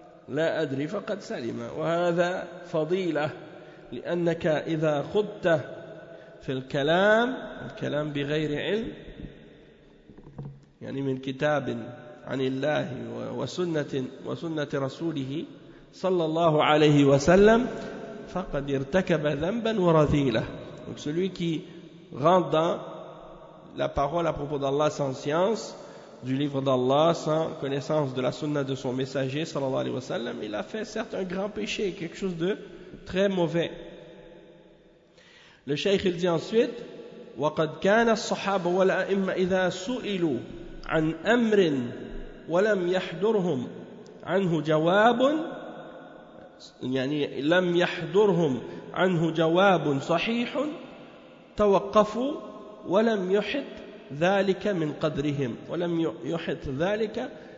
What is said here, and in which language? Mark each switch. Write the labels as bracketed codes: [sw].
[ar] لا أدري فقد سلم وهذا فضيلة لأنك إذا خضت في الكلام الكلام بغير علم يعني من كتاب عن الله وسنة رسوله صلى الله عليه وسلم فقد ارتكب ذنبا ورذيلة. [fr] Donc celui qui rentre dans la parole à propos d'Allah sans science, du livre d'Allah, sans connaissance de la sunna de son messager, sallallahu alayhi wa sallam, il a fait certes un grand péché, quelque chose de très mauvais. Le shaykh il dit ensuite, [ar] وَقَدْ كَانَ الصَّحَابَ وَالْأَئِمَّ إِذَا سُئِلُوا عَنْ أَمْرٍ وَلَمْ يَحْضُرْهُمْ عَنْهُ جَوَابٌ يعني لَمْ يَحْضُرْهُمْ عَنْهُ جَوَابٌ صَحِيحٌ تَوَقَّفُوا وَلَمْ يُحِدْ ذلك من قدرهم ولم يحط ذلك